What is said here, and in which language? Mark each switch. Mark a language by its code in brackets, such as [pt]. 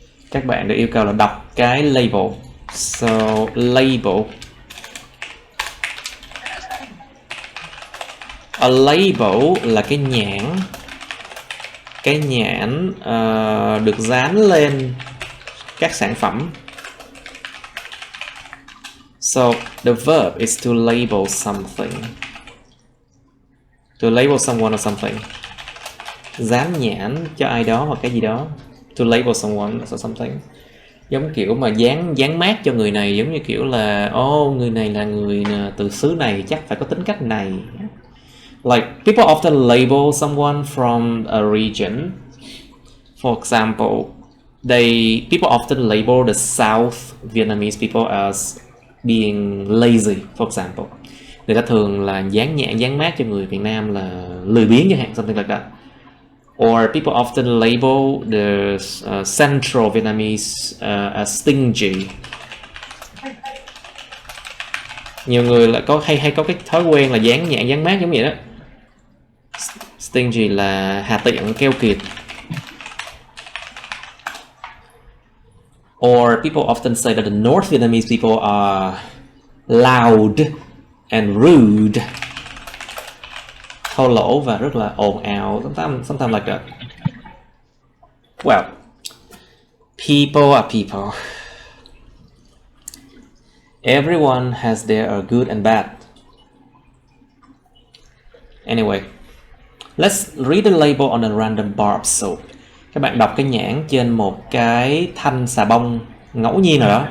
[vi] Các bạn được yêu cầu là đọc cái label. So, label. A label là cái nhãn được dán lên các sản phẩm. [en] So the verb is to label something. To label someone or something. [vi] Dán nhãn cho ai đó hoặc cái gì đó. [en] To label someone or something. [vi] Giống kiểu mà dán mác cho người này, giống như kiểu là người này là người từ xứ này, chắc phải có tính cách này. [en] Like people often label someone from a region. For example, people often label the South Vietnamese people as being lazy. For example, [vi] người ta thường là dán mác cho người Việt Nam là lười biếng chẳng hạn, [en] something like that. Or people often label the Central Vietnamese as stingy. [vi] Nhiều người lại hay có cái thói quen là dán mác giống vậy đó. Stingy là hà tiện, keo kiệt. [en] Or people often say that the North Vietnamese people are loud and rude. [vi] Thô lỗ và rất là ồn ào, [en] sometimes like that. Well, people are people. Everyone has their good and bad. Anyway, let's read the label on a random bar of soap. [vi] Các bạn đọc cái nhãn trên một cái thanh xà bông ngẫu nhiên nào đó.